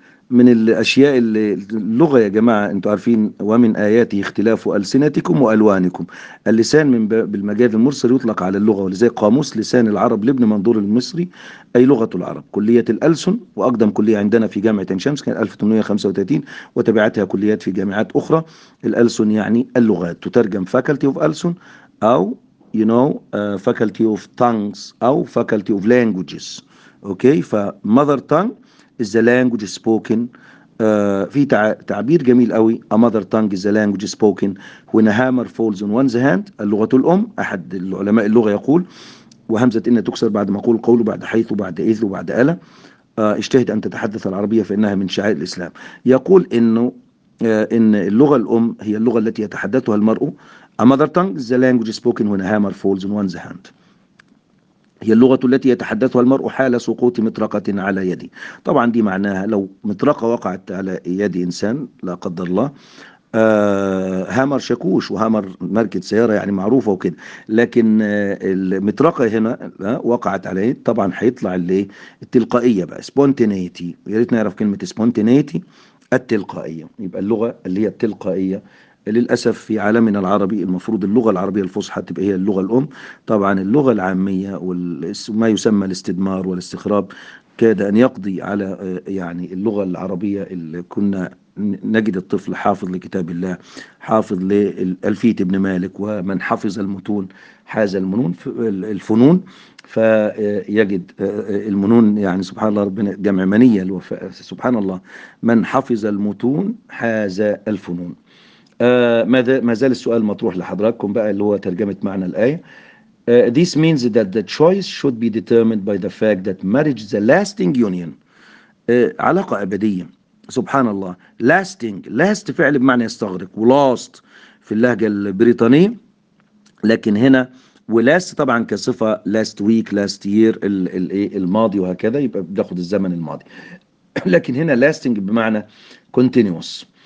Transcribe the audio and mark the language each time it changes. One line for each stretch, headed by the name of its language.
Arabic: من الأشياء اللي اللغة يا جماعة انتوا عارفين، ومن آياته اختلاف ألسنتكم وألوانكم. اللسان من بالمجاز المرسل يطلق على اللغة، ولذلك قاموس لسان العرب لابن منظور المصري أي لغة العرب. كلية الألسن وأقدم كلية عندنا في جامعة عين شمس كان 1835، وتبعتها كليات في جامعات أخرى. الألسن يعني اللغات، تترجم Faculty of ألسن أو
English: you know Faculty of Tongues
Arabic: أو
English: Faculty of Languages. Okay, فمذر tongue is the language spoken.
Arabic: في تعبير جميل قوي،
English: a mother tongue is the language spoken when a hammer falls on one's hand.
Arabic: اللغة الأم، أحد العلماء اللغة يقول، وهمزة إن تكسر بعد مقول قول، بعد حيث، بعد إذ، وبعد ألا. اجتهد أن تتحدث العربية فإنها من شعائر الإسلام. يقول إنه إن اللغة الأم هي اللغة التي يتحدثها المرء.
English: A mother tongue is the language spoken when a hammer falls on one's hand.
Arabic: هي اللغة التي يتحدثها المرء حال سقوط مطرقة على يدي. طبعا دي معناها لو مطرقة وقعت على يد إنسان لا قدر الله، هامر شاكوش، وهامر ماركة سيارة يعني معروفة وكده، لكن المطرقة هنا وقعت عليه، طبعا هيطلع اللي التلقائية بقى، spontaneity. يا ريت نعرف كلمة spontaneity، التلقائية. يبقى اللغة اللي هي التلقائية للأسف في عالمنا العربي، المفروض اللغة العربية الفصحى تبقى هي اللغة الأم. طبعا اللغة العامية وما يسمى الاستدمار والاستخراب كاد أن يقضي على يعني اللغة العربية اللي كنا نجد الطفل حافظ لكتاب الله، حافظ لألفية ابن مالك، ومن حفظ المتون حاز المنون الفنون، فيجد المنون يعني سبحان الله، ربنا جمع منية الوفاء، سبحان الله، من حفظ المتون حاز الفنون. ما زال السؤال مطروح لحضراتكم بقى اللي هو ترجمة معنى الآية.
English: This means that the choice should be determined by the fact that marriage is a lasting union.
Arabic: علاقة أبدية، سبحان الله. Lasting، last فعل بمعنى يستغرق، ولاست في اللهجة البريطانية، لكن هنا ولاست طبعا كصفة، last week، last year، الماضي وهكذا، يبقى بتاخد الزمن الماضي، لكن هنا lasting بمعنى continuous.